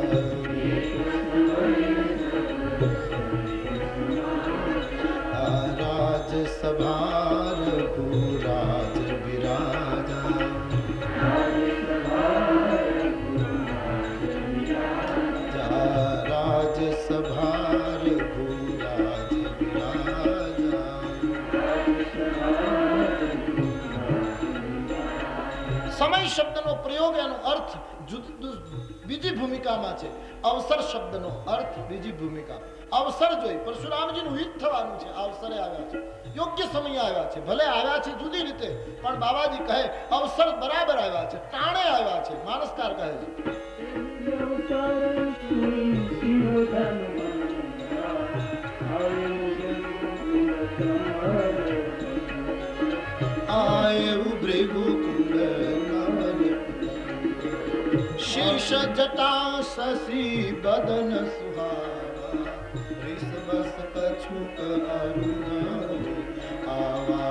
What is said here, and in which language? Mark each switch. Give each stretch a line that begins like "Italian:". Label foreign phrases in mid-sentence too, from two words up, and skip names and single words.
Awadhi: राज सभा रघुराज विराजा, सभा रघुराज विराजा.
Gujarati: સમય શબ્દનો પ્રયોગ એનો અર્થ બીજી ભૂમિકામાં છે. અવસર શબ્દનો અર્થ બીજી ભૂમિકા. અવસર જોઈ પરશુરામજીનું યુદ્ધ થવાનું છે, અવસરે આવ્યા છે, યોગ્ય સમય આવ્યા છે. ભલે આવ્યા છે જુદી રીતે, પણ બાબાજી કહે અવસર બરાબર આવ્યા છે, ટાણે આવ્યા છે. માનસકાર કહે છે
Awadhi: आये भृगु कुंड शीर्ष जटा शशि बदन सुहावा, ऋषभस कछुक अरुण आवा.